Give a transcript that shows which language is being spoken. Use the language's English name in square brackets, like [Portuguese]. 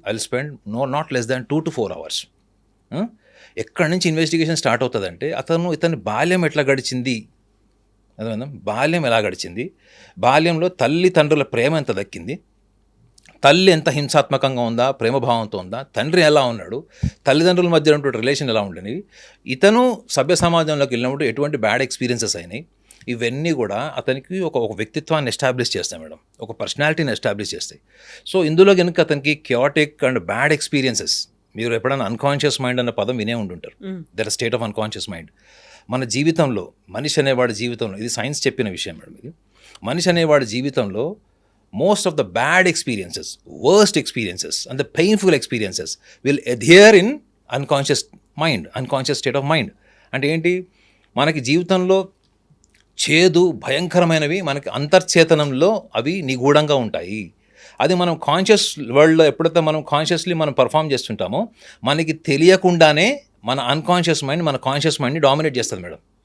[English] I will spend not less than 2 to 4 hours. [Telugu] ఎక్కడి నుంచి investigation start అవుతుందంటే ఇతని బాల్యం ఎట్లా గడిచింది, అదే బాల్యం ఎలా గడిచింది, బాల్యంలో తల్లిదండ్రుల ప్రేమ ఎంత దక్కింది, తల్లి ఎంత హింసాత్మకంగా ఉందా, ప్రేమభావంతో ఉందా, తండ్రి ఎలా ఉన్నాడు, తల్లిదండ్రుల మధ్య ఉన్నటువంటి రిలేషన్ ఎలా ఉండేవి, ఇతను సభ్య సమాజంలోకి వెళ్ళినప్పుడు ఎటువంటి బ్యాడ్ ఎక్స్పీరియన్సెస్ అయినాయి, ఇవన్నీ కూడా అతనికి ఒక వ్యక్తిత్వాన్ని ఎస్టాబ్లిష్ చేస్తాయి మేడం, ఒక పర్సనాలిటీని ఎస్టాబ్లిష్ చేస్తాయి. సో ఇందులో కనుక అతనికి క్యాటిక్ అండ్ బ్యాడ్ ఎక్స్పీరియన్సెస్, మీరు ఎప్పుడైనా అన్కాన్షియస్ మైండ్ అన్న పదం వినే ఉండుంటారు, [English] That state of unconscious mind. [Telugu] మన జీవితంలో మనిషి అనేవాడి జీవితంలో, [English] ఇది సైన్స్ చెప్పిన విషయం మేడం, ఇది మనిషి అనేవాడి జీవితంలో most of the bad experiences, worst experiences and the painful experiences will adhere in unconscious state of mind. [Telugu] అంటే ఏంటి, మనకి జీవితంలో చేదు భయంకరమైనవి మనకి అంతర్చేతనంలో అవి నిగూఢంగా ఉంటాయి. అది మనం కాన్షియస్ వరల్డ్లో ఎప్పుడైతే మనం కాన్షియస్లీ మనం పర్ఫామ్ చేస్తుంటామో మనకి తెలియకుండానే మన అన్కాన్షియస్ మైండ్ మన కాన్షియస్ మైండ్ని డామినేట్ చేస్తుంది మేడం.